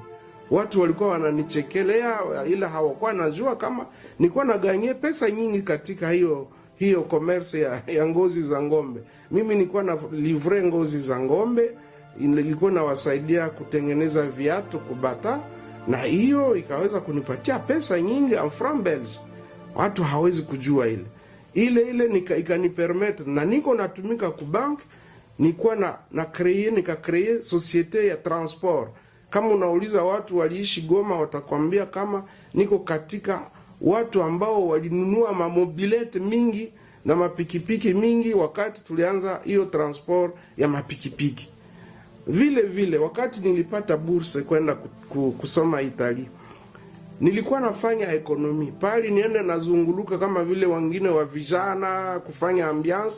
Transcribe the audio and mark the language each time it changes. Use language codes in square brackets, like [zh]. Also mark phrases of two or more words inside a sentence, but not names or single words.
[sw] Watu walikuwa wananichekelea ila hawakuwa najua kama nilikuwa naganye pesa nyingi katika hiyo commerce ya ngozi za ngombe. Mimi nilikuwa na livre ngozi za ngombe, ilikuwa nawasaidia kutengeneza viatu kubata, na hiyo ikaweza kunipatia pesa nyingi [fr] en franc belge. [sw] Watu hawezi kujua ile ikanipermettre, na niko natumika ku bank, nilikuwa nika [fr] créer société [sw] ya transport. Kama unauliza watu waliishi Goma watakwambia kama niko katika watu ambao walinunua mamobilete mingi na mapikipiki mingi wakati tulianza hiyo transport ya mapikipiki. Vile wakati nilipata bursa kwenda kusoma Italia, nilikuwa nafanya ekonomi pale, niende nazunguluka kama vile wengine wa vijana kufanya ambiance.